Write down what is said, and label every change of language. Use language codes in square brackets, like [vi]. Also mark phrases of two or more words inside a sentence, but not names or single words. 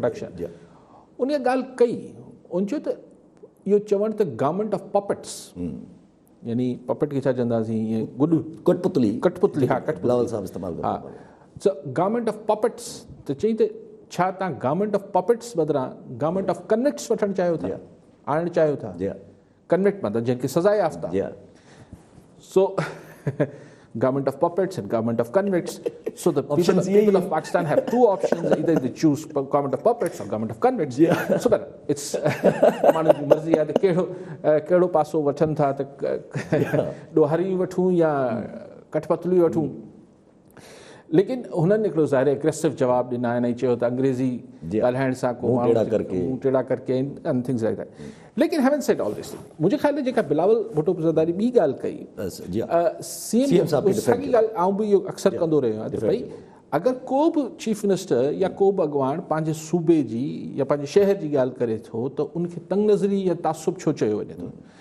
[sd] उन ॻाल्हि कई, उन चयो त इहो चवणु त [en] government of puppets, [sd] यानी पपेट खे छा चवंदासीं, ईअं गुॾ, कठपुतली, हा, बिलावल साहब इस्तेमालु हा, [en] government of puppets, [sd] त चई त छा तव्हां [en] government of puppets [sd] बदिरां [en] government of convicts [sd] वठणु चाहियो था, आणणु चाहियो था। कन्विक्ट मतिलबु जंहिंखे सज़ा याफ़्ता। [en] सो government of puppets and government of convicts. So the people of Pakistan have two options: either they choose government of puppets or government of convicts. So but it's [sd] माण्हू जी मर्ज़ी आहे त कहिड़ो पासो वठनि था, त ॾोहारी वठूं या कठपुतली वठूं। लेकिन हुननि हिकिड़ो ज़ाहिर एग्रेसिव जवाबु ॾिना आहिनि ऐं चयो त अंग्रेज़ी ॻाल्हाइण सां को माण्हू टेड़ा करके [en] and things like that. लेकिन haven't said all this, [sd] मुंहिंजे ख़्याल में जेका बिलावल भुट्टो ज़रदारी ॿी ॻाल्हि कई, CM साॻी ॻाल्हि आउं बि इहो अक्सर कंदो रहियो आहियां त भई अगरि को बि [en] chief minister [sd] या को बि अॻवान पंहिंजे सूबे जी या पंहिंजे शहर जी ॻाल्हि करे थो त उनखे तंग नज़री या तासुब छो चयो वञे थो।